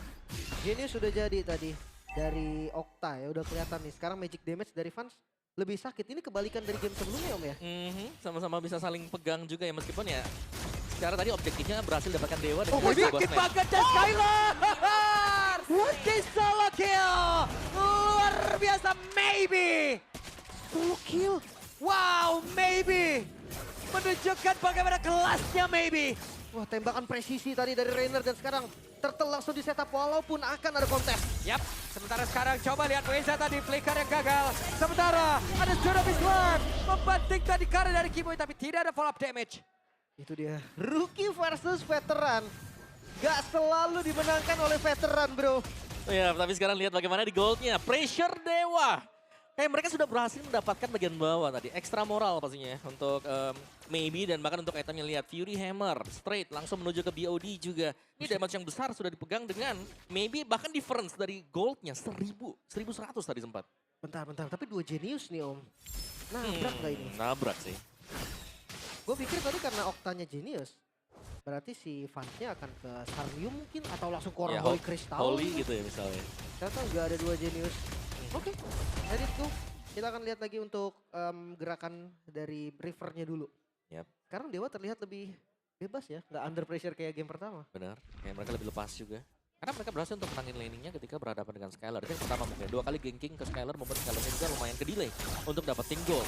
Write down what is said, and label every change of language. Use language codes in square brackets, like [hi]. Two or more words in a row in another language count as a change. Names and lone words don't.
[id] Genius sudah jadi tadi dari Okta ya, udah kelihatan nih. Sekarang [en] magic damage [id] dari fans lebih sakit. Ini kebalikan dari game sebelumnya om ya. Sama-sama bisa saling pegang juga ya meskipun ya secara tadi objektifnya berhasil dapatkan Dewa dan Oh, juga sebuah sedikit smash. banget dan Skylar. Di [en] solo kill. [id] Luar biasa, maybe. [en] Solo kill. [id] Wow, maybe. Menunjukkan bagaimana kelasnya maybe. Wah, tembakan presisi tadi dari Rainer dan sekarang Turtle langsung di setup walaupun akan ada kontes. Yap, sementara sekarang coba lihat Weza tadi flicker yang gagal. Sementara ada Tsunami Slam membanting tadi karena dari Kiboy tapi tidak ada [en] follow up damage. Itu dia. Rookie versus veteran. [id] Gak selalu dimenangkan oleh veteran bro. Ya, tapi sekarang lihat bagaimana di goldnya. Pressure Dewa. Kayak mereka sudah berhasil mendapatkan bagian bawah tadi. Ekstra moral pastinya ya untuk maybe dan bahkan untuk itemnya lihat. Fury Hammer straight langsung menuju ke BOD juga. Ini damage yang besar sudah dipegang dengan maybe bahkan difference dari goldnya 1100 tadi sempat. Bentar. Tapi dua genius nih om. Nabrak gak ini? Nabrak sih. Gue pikir tadi karena Oktanya genius. Berarti si fansnya akan ke Sarnium mungkin atau langsung ke orang Holy Crystal. Holy gitu ya misalnya. Ternyata nggak ada dua genius. Oke, [en] let it go. [id] Kita akan lihat lagi untuk gerakan dari Rivernya dulu. Yap. Sekarang Dewa terlihat lebih bebas ya, nggak [en] under pressure [id] kayak game pertama. Benar, kayak mereka lebih lepas juga. Karena mereka berhasil untuk menangin laningnya ketika berhadapan dengan Skylar. Itu yang pertama mungkin. 2 kali ganking ke Skylar membuat Skylarnya juga lumayan ke delay untuk dapetin goal.